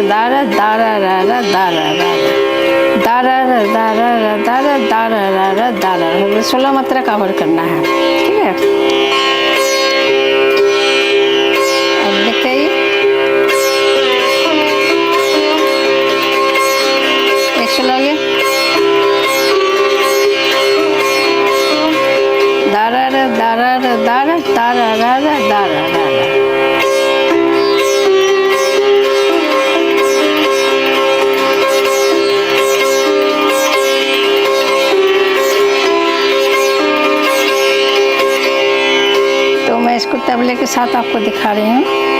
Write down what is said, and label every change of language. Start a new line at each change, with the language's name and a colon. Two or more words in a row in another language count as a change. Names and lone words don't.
Hindi: दारा दारा रा रा दारा रा दारा रा दारा रा दारा दारा रा रा दारा। 16 मात्रा कवर करना है, ठीक है। अब देखते ही एक चला गया, दारा रा दारा रा दारा दारा रा रा दारा रा रा। मैं इसको तबले के साथ आपको दिखा रही हूँ।